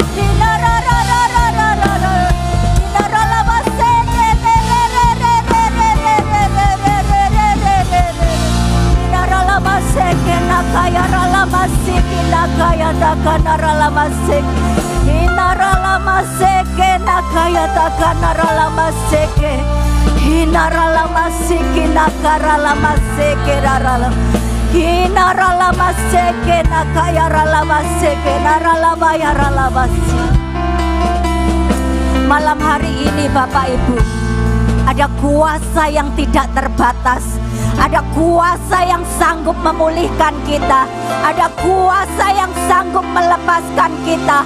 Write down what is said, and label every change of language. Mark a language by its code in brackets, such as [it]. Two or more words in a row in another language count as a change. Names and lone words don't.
[id] Naralamaseke nakaya ralamasiki nakaya takana ralamaseke. Naralamaseke nakaya takana ralamaseke. Naralamasiki nakaralamaseke raralam. Naralamaseke nakaya ralamaseke naralabaya ralamasi. Malam hari ini Bapak Ibu, ada kuasa yang tidak terbatas. Ada kuasa yang sanggup memulihkan kita. Ada kuasa yang sanggup melepaskan kita.